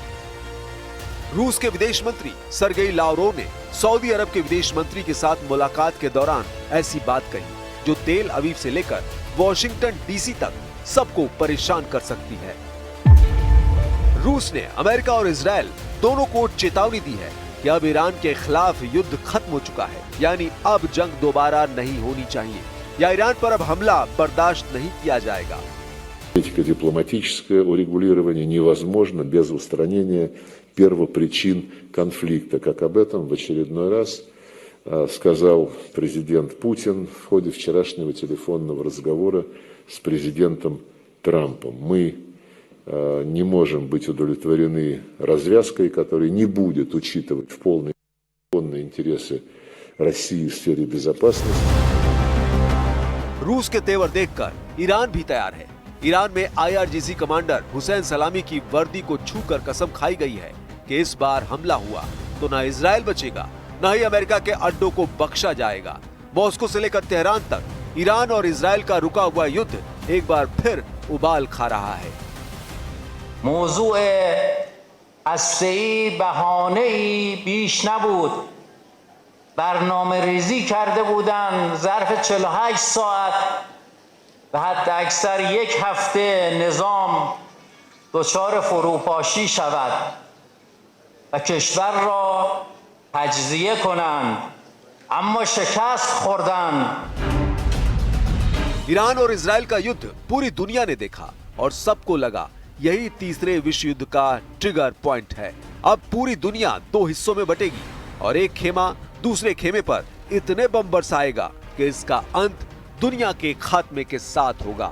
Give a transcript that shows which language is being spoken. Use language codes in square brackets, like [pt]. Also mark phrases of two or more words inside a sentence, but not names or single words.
[hi] रूस के विदेश मंत्री सरगेई लावरोव ने सऊदी अरब के विदेश मंत्री के साथ मुलाकात के दौरान ऐसी बात कही जो तेल अवीव से लेकर वॉशिंगटन डीसी तक सबको परेशान कर सकती है। रूस ने अमेरिका और इजराइल दोनों को चेतावनी दी है कि अब ईरान के खिलाफ युद्ध खत्म हो चुका है, यानी अब जंग दोबारा नहीं होनी चाहिए या ईरान पर अब हमला बर्दाश्त नहीं किया जाएगा। [ru] Дипломатическое урегулирование невозможно без устранения первопричин конфликта, как об этом в очередной раз сказал президент Путин в ходе вчерашнего телефонного разговора с президентом Трампом. Мы не можем быть удовлетворены развязкой, которая не будет учитывать в полной интересы России в сфере безопасности. [hi] रूस के तेवर देखकर ईरान भी तैयार है। ईरान में IRGC कमांडर हुसैन सलामी की वर्दी को छूकर कसम खाई गई है कि इस बार हमला हुआ तो न इजराइल बचेगा, न ही अमेरिका के अड्डों को बख्शा जाएगा। मॉस्को से लेकर तेहरान तक ईरान और इजराइल का रुका हुआ युद्ध एक बार फिर उबाल खा रहा है। [fa] موضوع هسته‌ای بهانه‌ای بیش نبود. برنامه ریزی کرده بودن ظرف 48 ساعت و حتی اکثر 1 هفته نظام دچار فروپاشی شود و کشور را تجزیه کنند، اما شکست خوردن. [hi] ईरान और इजराइल का युद्ध पूरी दुनिया ने देखा और सबको लगा यही तीसरे विश्व युद्ध का ट्रिगर पॉइंट है। अब पूरी दुनिया 2 हिस्सों में बटेगी और एक खेमा दूसरे खेमे पर इतने बम बरसाएगा कि इसका अंत दुनिया के खात्मे के साथ होगा।